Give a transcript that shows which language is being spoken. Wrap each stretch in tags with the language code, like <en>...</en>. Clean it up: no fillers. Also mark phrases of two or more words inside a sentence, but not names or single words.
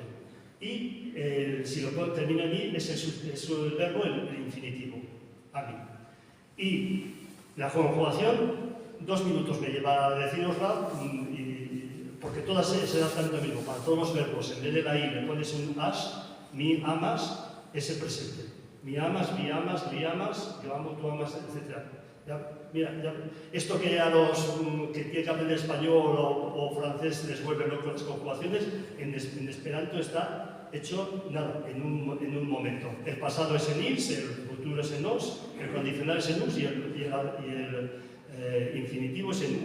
<es>Y si lo termina en i, es el verbo, el infinitivo. Ami. Y la conjugación, 2 minutos me lleva a decirosla, porque todas se dan lo mismo. Para todos los verbos, en vez de la i le pones un as,</es> <eo>mi amas,</eo> <es>es el presente.</es> <eo>Mi amas, li amas,</eo> <es>yo amo, tú amas, etc. Mira, esto que a los que tienen que aprender español o francés les vuelve locos las conjugaciones, en Esperanto está hecho nada, en un momento. El pasado es en is, el futuro es en os, el condicional es en us y el infinitivo es en u.</es>